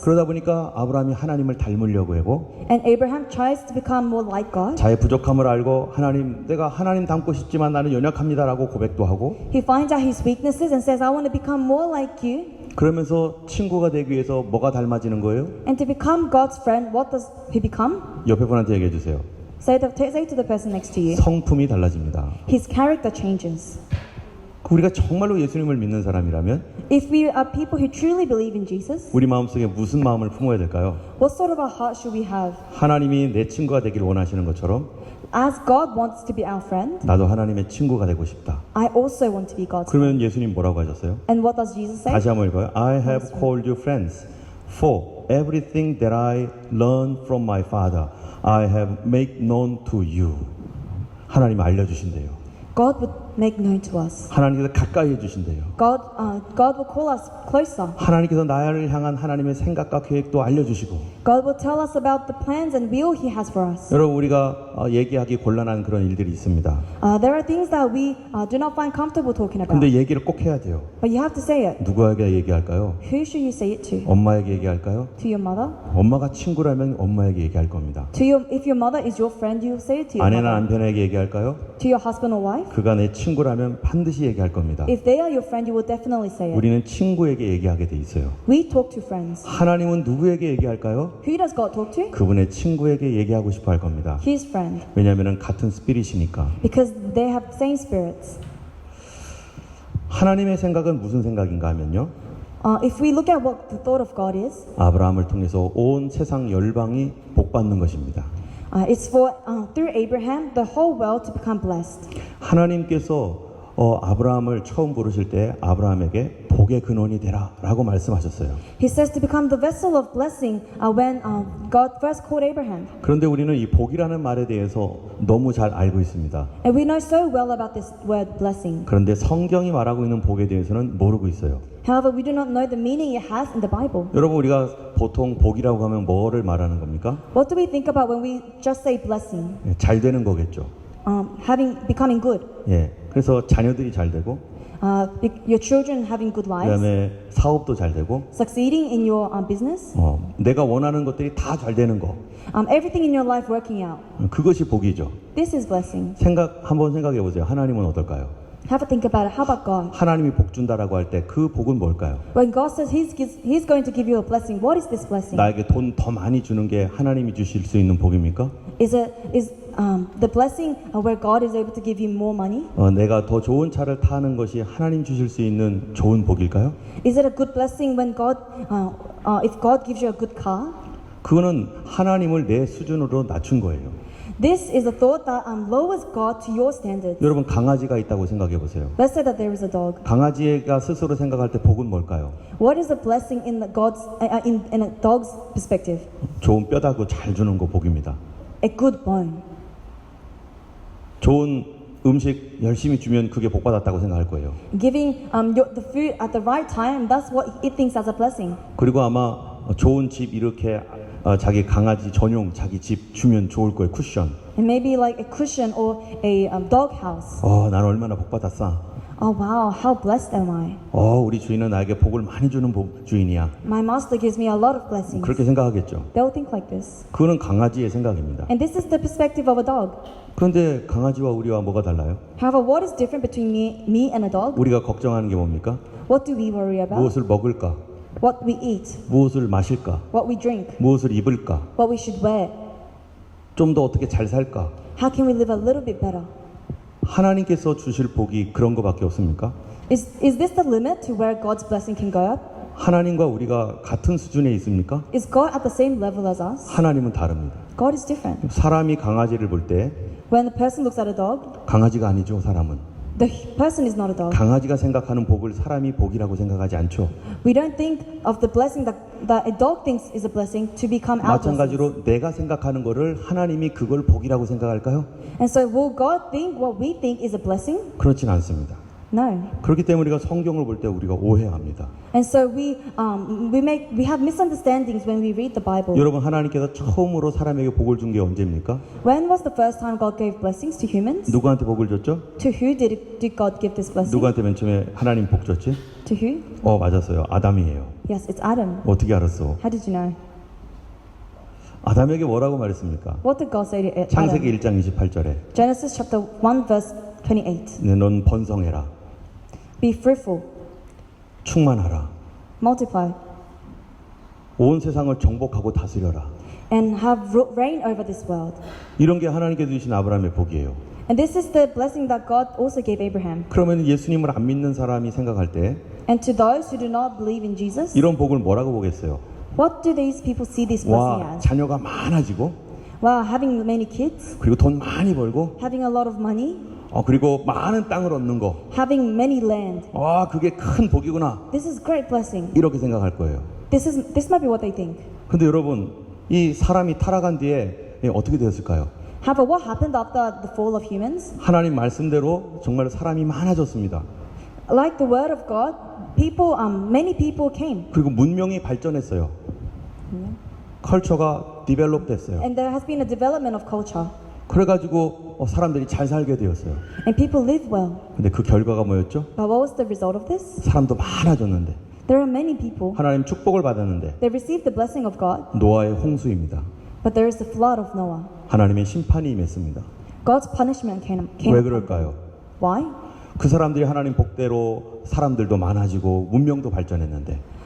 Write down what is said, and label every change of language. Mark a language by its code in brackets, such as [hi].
[ko] 그러다 보니까 아브라함이 하나님을 닮으려고 하고 [en] And Abraham tries to become more like God. [ko] 자의 부족함을 알고 내가 하나님 닮고 싶지만 나는 연약합니다라고 고백도 하고 [en] He finds out his weaknesses and says, I want to become more like you. [ko] 그러면서 친구가 되기 위해서 뭐가 닮아지는 거예요? [en] And to become God's friend, what does he become? [ko] 옆에 분한테 얘기해 주세요. [en] Say to the person next to you. [ko] 성품이 달라집니다. [en] His character changes. [ko] 우리가 정말로 예수님을 믿는 사람이라면 [en] If we are people who truly believe in Jesus, [ko] 우리 마음속에 무슨 마음을 품어야 될까요? [en] what sort of a heart should we have? [ko] 하나님이 내 친구가 되길 원하시는 것처럼 [en] As God wants to be our friend, [ko] 나도 하나님의 친구가 되고 싶다. [en] I also want to be God's friend. [ko] 그러면 예수님 뭐라고 하셨어요? [en] And what does Jesus say? [ko] 다시 한번 읽어요. [en] I have called you friends, for everything that I learned from my Father, I have made known to you. [ko] 하나님 알려주신대요. [en] God would make known to us. [ko] 하나님께서 가까이 해주신대요. [en] God will call us closer. [ko] 하나님께서 나를 향한 하나님의 생각과 계획도 알려주시고 [en] God will tell us about the plans and will He has for us. [ko] 여러분 우리가 얘기하기 곤란한 그런 일들이 있습니다. [en] There are things that we do not find comfortable talking about. [ko] 근데 얘기를 꼭 해야 돼요. [en] But you have to say it. [ko] 누구에게 얘기할까요? [en] Who should you say it to? [ko] 엄마에게 얘기할까요? [en] To your mother? [ko] 엄마가 친구라면 엄마에게 얘기할 겁니다. [en] If your mother is your friend, you will say it to your [ko] 아내나 [en] mother. [ko] 남편에게 얘기할까요? [en] To your husband or wife? [ko] 그가 내 친구라면 반드시 얘기할 겁니다. [en] If they are your friend, you will definitely say it. [ko] 우리는 친구에게 얘기하게 돼 있어요. [en] We talk to friends. [ko] 하나님은 누구에게 얘기할까요? [en] Who does God talk to? [ko] 그분의 친구에게 얘기하고 싶어 할 겁니다. [en] His friend. [ko] 왜냐하면 같은 스피릿이니까. [en] Because they have the same spirits. [ko] 하나님의 생각은 무슨 생각인가 하면요. [en] If we look at what the thought of God is, [ko] 아브라함을 통해서 온 세상 열방이 복받는 것입니다. [en] it's for through Abraham the whole world to become blessed. [ko] 하나님께서 아브라함을 처음 부르실 때 아브라함에게 복의 근원이 되라라고 말씀하셨어요. [en] He says to become the vessel of blessing when God first called Abraham. [ko] 그런데 우리는 이 복이라는 말에 대해서 너무 잘 알고 있습니다. [en] And we know so well about this word blessing. [ko] 그런데 성경이 말하고 있는 복에 대해서는 모르고 있어요. [en] However, we do not know the meaning it has in the Bible. [ko] 여러분 우리가 보통 복이라고 하면 뭐를 말하는 겁니까? [en] What do we think about when we just say blessing? [ko] 잘 되는 거겠죠. [en] Becoming good. [ko] 예. 그래서 자녀들이 잘 되고 [en] Your children having good lives. [ko] 그다음에 사업도 잘 되고 [en] Succeeding in your business. [ko] 내가 원하는 것들이 다 잘 되는 거. [en] Everything in your life working out. [ko] 그것이 복이죠. [en] This is blessing. [ko] 한번 생각해 보세요. 하나님은 어떨까요? [en] Have a think about it. How about God? [ko] 하나님이 복 준다라고 할 때 그 복은 뭘까요? [en] When God says He's going to give you a blessing, what is this blessing? [ko] 나에게 돈 더 많이 주는 게 하나님이 주실 수 있는 복입니까? [en] Is the blessing where God is able to give you more money? [ko] 내가 더 좋은 차를 타는 것이 하나님 주실 수 있는 좋은 복일까요? [en] Is it a good blessing when if God gives you a good car? [ko] 그거는 하나님을 내 수준으로 낮춘 거예요. [en] This is a thought that lowers God to your standards. [ko] 여러분 강아지가 있다고 생각해 보세요. [en] Let's say that there is a dog. [ko] 강아지가 스스로 생각할 때 복은 뭘까요? [en] What is the blessing in in a dog's perspective? [ko] 좋은 뼈다구 잘 주는 거 복입니다. [en] A good bone. [ko] 좋은 음식 열심히 주면 그게 복 받았다고 생각할 거예요. [en] Giving the food at the right time, that's what it thinks as a blessing. [ko] 그리고 아마 좋은 집 이렇게 자기 강아지 전용 자기 집 주면 좋을 거예요. 쿠션. [en] And maybe like a cushion or a dog house. [ko] 난 얼마나 복 받았어. [en] Oh wow, how blessed am I? [ko] 우리 주인은 나에게 복을 많이 주는 주인이야. [en] My master gives me a lot of blessings. [ko] 그렇게 생각하겠죠. [en] They'll think like this. [ko] 그거는 강아지의 생각입니다. [en] And this is the perspective of a dog. [ko] 그런데 강아지와 우리와 뭐가 달라요? [en] However, what is different between me and a dog? [ko] 우리가 걱정하는 게 뭡니까? [en] What do we worry about? [ko] 무엇을 먹을까? [en] What we eat, [ko] 무엇을 마실까? [en] what we drink, [ko] 무엇을 입을까? [en] what we should wear. [ko] 좀 더 어떻게 잘 살까? [en] How can we live a little bit better? [ko] 하나님께서 주실 복이 그런 거밖에 없습니까? [en] Is this the limit to where God's blessing can go up? [ko] 하나님과 우리가 같은 수준에 있습니까? [en] Is God at the same level as us? [ko] 하나님은 다릅니다. [en] God is different. [ko] 사람이 강아지를 볼 때 [en] When the person looks at a dog, [ko] 강아지가 아니죠, 사람은. [en] the person is not a dog. [ko] 강아지가 생각하는 복을 사람이 복이라고 생각하지 않죠. [en] We don't think of the blessing that a dog thinks is a blessing to become our blessing. [ko] 마찬가지로 내가 생각하는 거를 하나님이 그걸 복이라고 생각할까요? [en] And so will God think what we think is a blessing? [ko] 그렇진 않습니다. [en] No. [ko] 그렇기 때문에 우리가 성경을 볼 때 우리가 오해합니다. [en] And so we have misunderstandings when we read the Bible. [ko] 여러분, 하나님께서 처음으로 사람에게 복을 준 게 언제입니까? [en] When was the first time God gave blessings to humans? [ko] 누구한테 복을 줬죠? [en] To who did God give this blessing? [ko] 누구한테 맨 처음에 하나님 복 줬지? [en] To who? [ko] 맞았어요. 아담이에요. [en] Yes, it's Adam. [ko] 어떻게 알았어? [en] How did you know? [ko] 아담에게 뭐라고 말했습니까? [en] What did God say to Adam? [ko] 창세기 1장 28절에 [en] Genesis chapter 1 verse 28. [ko] 넌 번성해라. [en] Be fruitful, [ko] 충만하라. [en] multiply, [ko] 온 세상을 정복하고 다스려라. [en] and have reign over this world. [ko] 이런 게 하나님께서 주신 아브라함의 복이에요. [en] And this is the blessing that God also gave Abraham. [ko] 그러면 예수님을 안 믿는 사람이 생각할 때 [en] And to those who do not believe in Jesus, [ko] 이런 복을 뭐라고 보겠어요? [en] what do these people see this blessing [ko] 와, [en] as? [ko] 자녀가 많아지고 [en] Wow, having many kids, [ko] 그리고 돈 많이 벌고 [en] having a lot of money, [ko] 그리고 많은 땅을 얻는 거. [en] having many land. [ko] 그게 큰 복이구나. [en] This is great blessing. [ko] 이렇게 생각할 거예요. [en] This might be what they think. [ko] 근데 여러분, 이 사람이 타락한 뒤에 어떻게 되었을까요? [en] However, what happened after the fall of humans? [ko] 하나님 말씀대로 정말 사람이 많아졌습니다. [en] Like the word of God, many people came, [ko] 그리고 문명이 발전했어요. [en] 컬처가 디벨롭 됐어요. and there has been a development of culture, [ko] 그래가지고 사람들이 잘 살게 되었어요. [en] and people live well. [ko] 근데 그 결과가 뭐였죠? [en] But what was the result of this? [ko] 사람도 많아졌는데 [en] There are many people. [ko] 하나님 축복을 받았는데 [en] They received the blessing of God, [ko] 노아의 홍수입니다. [en] but there is the flood of Noah. [ko] 하나님의 심판이 임했습니다. [en] God's punishment came. [ko] 왜 그럴까요? [en] Why? [ko] 그 사람들이 하나님 복대로 사람들도 많아지고 문명도 발전했는데